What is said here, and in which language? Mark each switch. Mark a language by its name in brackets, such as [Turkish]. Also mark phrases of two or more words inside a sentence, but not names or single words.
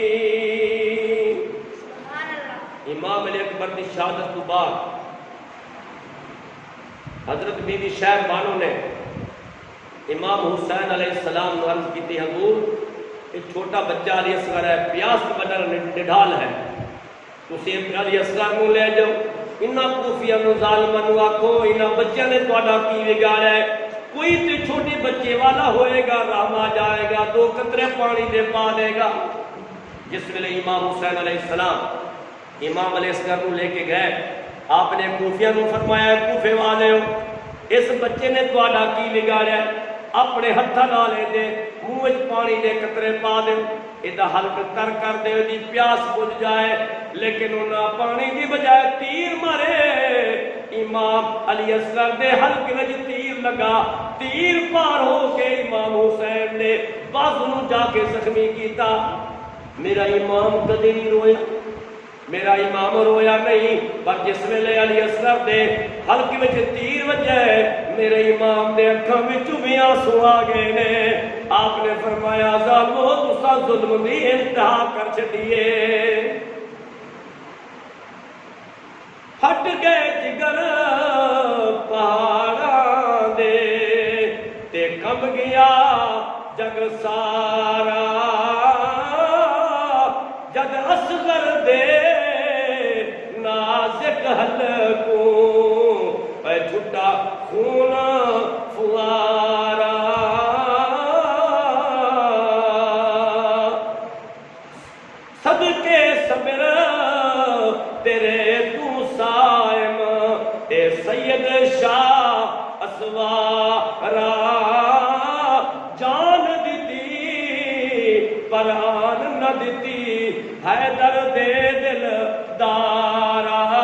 [Urdu] امام علی اکبر کی شہادت کے بعد حضرت بی بی شہر بانو نے امام حسین علیہ السلام نے عرض کی تھی حضور ایک چھوٹا بچہ علی اصغر ہے، پیاس کی وجہ نڈھال ہے، [Punjabi] تسی علی اصغر نو لے جاؤ. انہاں کوفیہ نو ظالماں نو آکھو انہاں بچیاں نے تہاڈا کی بگاڑیا ہے، کوئی تے چھوٹے بچے والا ہوئے گا رحم آ جائے گا 2 قطرے پانی دے پا دے گا. جس ویلے امام حسین علیہ السلام امام علیہ السلام نو لے کے گئے، آپ نے کوفیہ نو فرمایا کوفے والے ہو اس بچے نے تہاڈا کی بگاڑیا ہے، اپنے ہتھاں نال دے منہ وچ پانی دے قطرے پا دے، ایدا حلق تر کر دے دی پیاس بجھ جائے. لیکن انہاں پانی دی بجائے تیر مارے. امام علی اصغر دے حلق وچ تیر لگا، تیر پار ہو کے امام حسین نے بازو نو جا کے زخمی کیتا. میرا امام کدی نہیں رویا، میرا امام رویا نہیں، پر جس ویلے علی اصغر دے حلق وچ تیر وجے میرے امام دے اکھاں وچوں بھی آنسو آ گئے نے. آپ نے فرمایا ظالمو تساں ظلم دی انتہا کر چھڈیے. ہٹ گئے جگر پہاڑاں دے تے کم گیا جگ سارا، جد اصغر دے نازک حلقوں پہ چھٹا خون فوارا. صدقے صبر تیرے تو سائم اے سید شاہ اسوارا، جان دیتی پران نہ دیتی حیدر دے دل دارا.